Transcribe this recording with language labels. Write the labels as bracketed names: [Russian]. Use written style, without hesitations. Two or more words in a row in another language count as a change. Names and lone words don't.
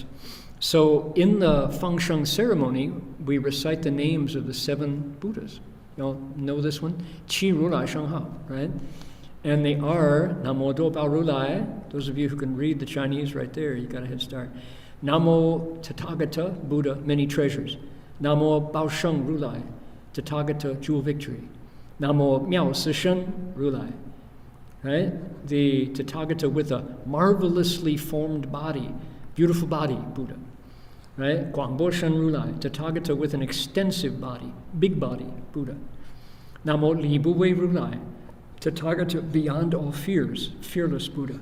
[English] So in the Fang Sheng ceremony, we recite the names of the 7 Buddhas. You all know this one? [Chinese] 七如來聖號, [English] right? And they are [Chinese] 南無多寶如來. [English] Those of you who can read the Chinese right there, you got a head start. [Sanskrit] नमो तथागत, [English] Buddha, many treasures. [Chinese] 南無寶勝如來, Tathagata, [English] jewel victory. [Chinese] 南無妙色身如來. [English] Right? The Tathagata with a marvelously formed body, beautiful body, Buddha. Right? [Chinese] 廣博身如來, [English] Tathagata with an extensive body, big body, Buddha. [Chinese] 南無離怖畏如來, [English] Tathagata beyond all fears, fearless Buddha.